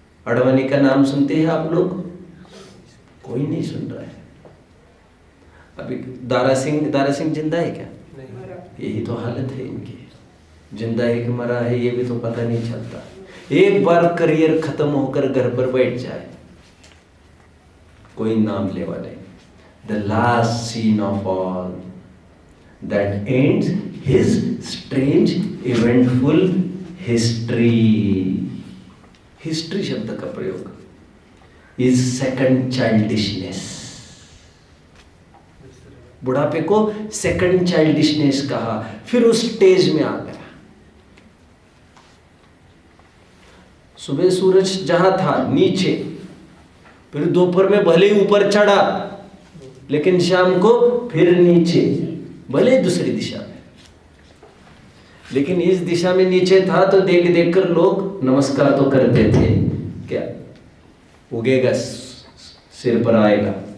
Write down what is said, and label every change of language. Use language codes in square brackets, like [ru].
[hi] अडवाणी का नाम सुनते हैं आप लोग? कोई नहीं सुन रहा है अभी। दारा सिंह जिंदा है क्या? यही तो हालत है इनकी, जिंदा है कि मरा है ये भी तो पता नहीं चलता। एक बार करियर खत्म होकर घर पर बैठ जाए, कोई नाम लेवा नहीं। [en] The last scene of all that ends his strange eventful history। [hi] History शब्द का प्रयोग [en] is second childishness। [hi] बुढ़ापे को सेकंड चाइल्डिशनेस कहा, फिर उस स्टेज में आ गया। सुबह सूरज जहां था नीचे, फिर दोपहर में भले ही ऊपर चढ़ा, लेकिन शाम को फिर नीचे, भले दूसरी दिशा में, लेकिन इस दिशा में नीचे था तो देख देख कर लोग नमस्कार तो करते थे, क्या उगेगा सिर पर आएगा।